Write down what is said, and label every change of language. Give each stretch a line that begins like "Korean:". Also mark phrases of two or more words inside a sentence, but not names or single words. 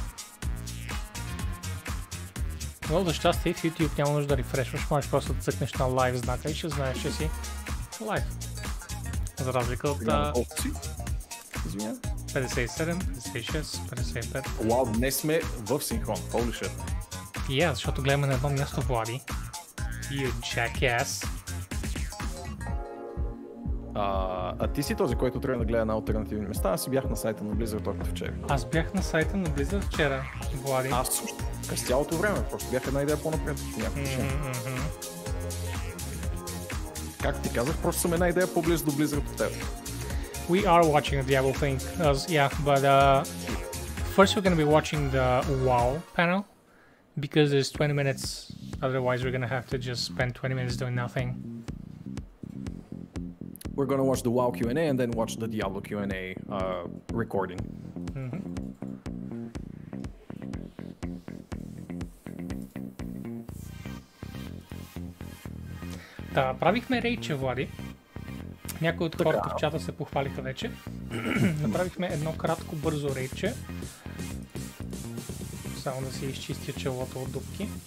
Bulgarian: Но за щастие в YouTube няма нужда да рефрешваш, можеш просто да цъкнеш на лайв знака и ще знаеш, че си лайв. За разлика от 57, 56, 55. Вау, днес сме в синхрон.
English: Holy shit.
Bulgarian: И защото гледаме на едно място, Влади.
English: You jackass.
Bulgarian: А ти си този, който трябва да гледа на алтернативни места. Аз си бях на сайта на Blizzard още вчера. Аз бях на сайта на Blizzard вчера, Влади. Аз също. През цялото време. Просто бях една идея по-напред. Как ти казах, просто съм една идея по-близо до Blizzard от теб.
English: We are watching the Diablo thing, but first we're going to be watching the WoW panel because there's 20 minutes, otherwise we're going to have to just spend 20 minutes doing nothing. We're gonna watch the WoW Q&A and then watch the Diablo Q&A recording.
Bulgarian: Да, правихме рейче, Влади. Някои от хората в чата се похвалиха вече. Направихме едно кратко, бързо рейче. Само да си изчистя челото от дупки.